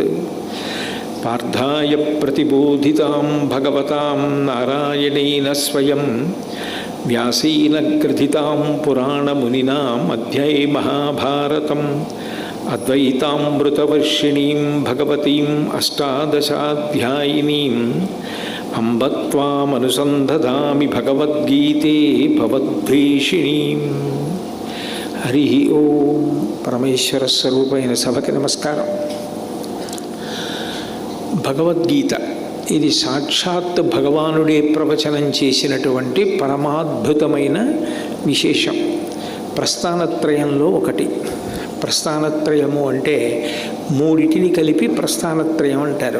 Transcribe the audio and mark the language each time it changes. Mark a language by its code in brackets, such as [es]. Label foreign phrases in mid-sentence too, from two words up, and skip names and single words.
[sa] पार्थाय प्रतिबोधितां भगवतां नारायणेन स्वयं व्यासेन ग्रथितां पुराणमुनिना मध्ये महाभारतम् अद्वैतामृतवर्षिणीं भगवतीम् अष्टादशाध्यायिनीम् अम्ब त्वामनुसन्धदामि भगवद्गीते भवद्वेषिणीम्. हरि ओम. [te] परमेश्वर स्वरूपैన సభకి నమస్కారం. భగవద్గీత ఇది సాక్షాత్ భగవానుడే ప్రవచనం చేసినటువంటి పరమాద్భుతమైన విశేషం. ప్రస్థానత్రయంలో ఒకటి. ప్రస్థానత్రయము అంటే మూడిటిని కలిపి ప్రస్థానత్రయం అంటారు.